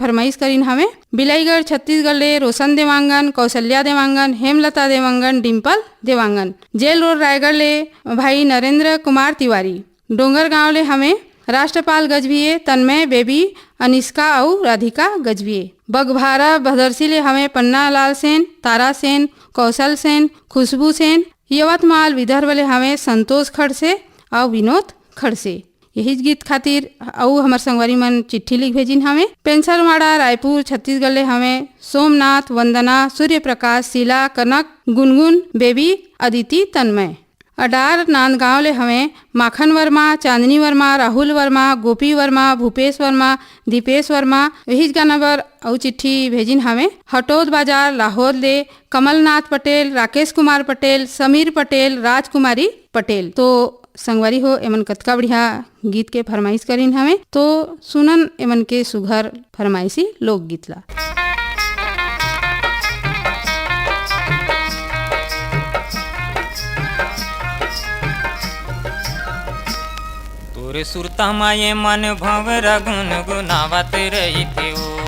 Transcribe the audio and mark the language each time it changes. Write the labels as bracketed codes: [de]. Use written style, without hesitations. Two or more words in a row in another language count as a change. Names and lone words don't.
[hne] फरमाइश करीन हमें बिलाईगढ़ छत्तीसगढ़ ले रोशन देवांगन कौशल्या देवांगन हेमलता देवांगन डिम्पल देवांगन जेल रोड रायगढ़ ले भाई नरेंद्र कुमार तिवारी डोंगर गांव ले हमें राष्ट्रपाल गजभिये तन्मय बेबी अनिष्का और राधिका गजभिये बगभारा भदरसी ले हमें पन्ना लाल सेन तारा सेन कौशल सेन खुशबू सेन यवतमाल विदर्भ ले हमें संतोष खड़से और विनोद खड़से यही गीत खातिर और हमार संगवारी मन चिट्ठी लिख भेजिन हमें पेंसरवाड़ा रायपुर छत्तीसगढ़ ले हमें सोमनाथ वंदना सूर्य प्रकाश शीला कनक गुनगुन बेबी अदिति तन्मय अडार नांदगांव ले हमें माखन वर्मा चांदनी वर्मा राहुल वर्मा गोपी वर्मा भूपेश वर्मा दीपेश वर्मा यही गाना बर और चिट्ठी भेजिन हमें हटौद बाजार लाहौर ले कमलनाथ पटेल राकेश कुमार पटेल समीर पटेल राजकुमारी पटेल तो संगवारी हो एमन कतका बढ़िया गीत के फरमाइश करीन हमें तो सुनन एमन के सुघर फरमाइशी लोकगीत ला। तोरे सुरता माये मन भंवरा गुन गुनावत रही थे ओ